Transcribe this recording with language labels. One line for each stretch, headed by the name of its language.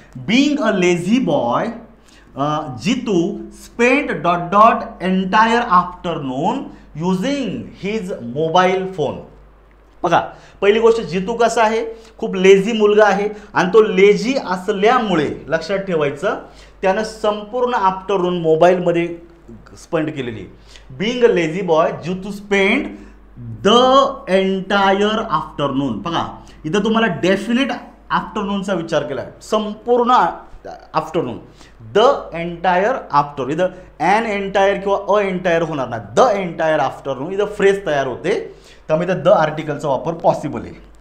English: Being a lazy boy Jitu spend dot dot entire afternoon using his mobile phone.
Marathi: बघा, पहिली गोष्ट, जितू कसा आहे? खूप लेझी मुलगा आहे आणि तो लेझी असल्यामुळे लक्षात ठेवायचं त्यानं संपूर्ण आफ्टरनून मोबाईलमध्ये स्पेंड केलेली आहे.
English: Being a lazy boy Jitu spend the entire afternoon.
Marathi: बघा, इथं तुम्हाला डेफिनेट आफ्टरनूनचा विचार केला, संपूर्ण आफ्टरनून. The entire afternoon. इथं ॲन एंटायर किंवा अ एंटायर होणार नाही, द एंटायर आफ्टरनून. इथं फ्रेज तयार होते, त्यामुळे इथं द आर्टिकलचा वापर पॉसिबल आहे.